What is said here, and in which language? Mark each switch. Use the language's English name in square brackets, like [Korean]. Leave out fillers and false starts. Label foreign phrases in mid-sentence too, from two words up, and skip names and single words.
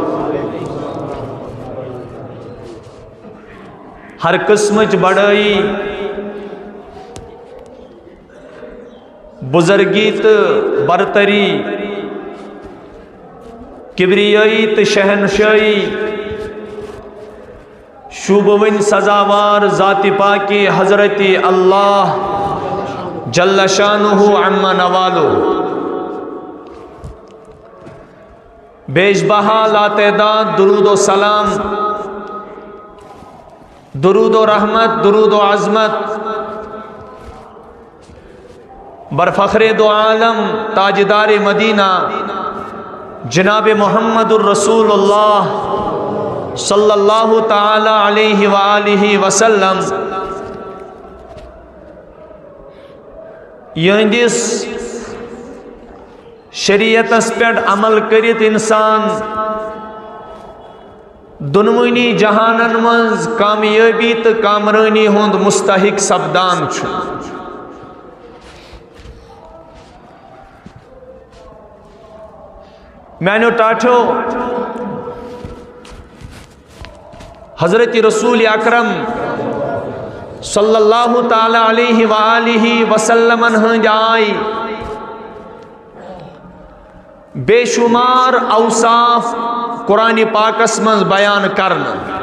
[Kashmiri] ہر قسمچ بڑائی بزرگی تو برتری، کبریائی تو شہنشاہی، شوبون سزاوار ذات پاکی حضرت اللہ [Arabic] جل شانہ [Kashmiri] عما نوالو، بیش بہا لاتعداد درود و سلام، درود و رحمت، درود و عظمت برفخر دو عالم تاجدار مدینہ جناب محمد الرسول اللہ [Arabic] صلی اللہ تعالی علیہ وآلہ وسلم [Kashmiri] یہندس شریعتس پیٹ عمل کرت انسان دنوینی جہانن منز کامیابی تو کامرانی ہند مستحق سپدان چھو۔ میں ٹاٹھو حضرت رسول اکرم [Arabic] صلی اللہ تعالی علیہ وآلہ وسلم [Kashmiri] ہند آئی بے شمار اوصاف قرآن پاکس من بیان کرنا،